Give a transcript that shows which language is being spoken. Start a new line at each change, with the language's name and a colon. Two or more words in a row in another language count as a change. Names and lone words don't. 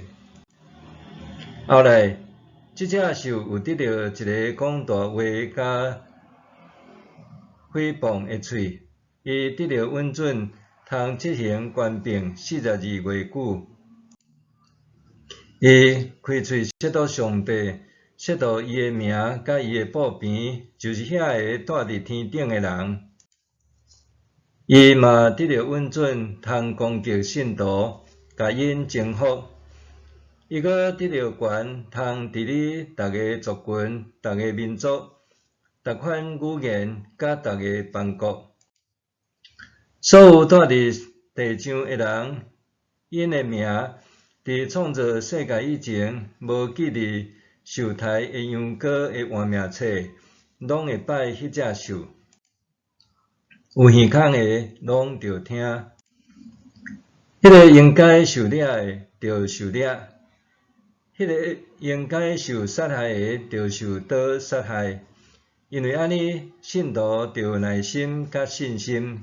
Min Nan Chinese: 后来，即只兽有得到一个讲大话甲诽谤的喙，伊得到允准，通执行权柄42月久。伊开喙亵渎上帝，亵渎伊的名甲伊的布边，就是遐个住伫天顶的人。伊嘛得到允准，通攻击信徒，甲因征服。伊阁得到权，通治理逐个族群、逐个民族、逐款语言甲逐个邦国。所有住伫地上的人，因的名伫创造世界以前，无记伫受台的羊羔的活命册，拢会拜迄只兽。有耳孔的，拢着听；迄个应该受掠的，着受掠；迄个应该受杀害的，着受刀杀害。因为安尼，信徒着有耐心甲信心。